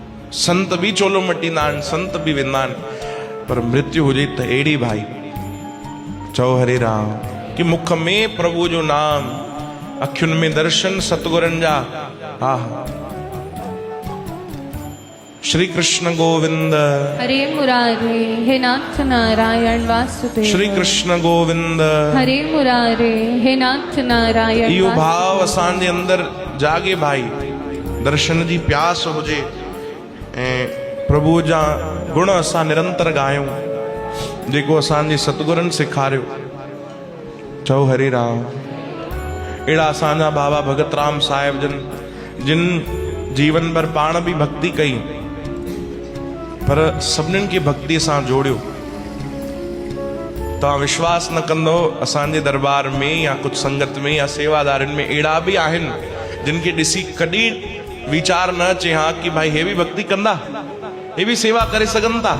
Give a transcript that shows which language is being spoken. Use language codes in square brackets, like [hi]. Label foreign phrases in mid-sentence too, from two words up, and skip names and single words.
[sd] संत भी चोलो मटींदा आहिनि, संत भी वेंदा आहिनि, पर मृत्यु हुजे त अहिड़ी भाई चओ हरे राम कि मुख में प्रभु जो नाम, अखियुनि में दर्शन सतगुरनि जा। [sa] हा श्री कृष्ण गोविंद हरे मुरारे हे नाथ नारायण वासुदेव। श्री कृष्ण गोविंद हरे मुरारे हे नाथ नारायण [sd] इहो [sa] वासुदेव। [sd] भाव असांजे अंदर जागे भाई, दर्शन जी प्यास हुजे ऐं प्रभु जा गुण असां निरंतर गायूं, जेको असांजे सतगुरनि सेखारियो। चओ हरे राम। अहिड़ा असांजा बाबा भगत राम साहिब जिन जीवन भर पाण भी भक्ति कई, पर सभिनीनि खे भक्ति सां जोड़ियो। तव्हां विश्वास न कंदो, असांजे दरबार में या कुछ संगत में या सेवादारनि में अहिड़ा भी आहिनि जिन खे ॾिसी कॾहिं वीचार न अचे हा कि भाई हे भी भक्ति कंदा, हे भी सेवा करे सघनि था।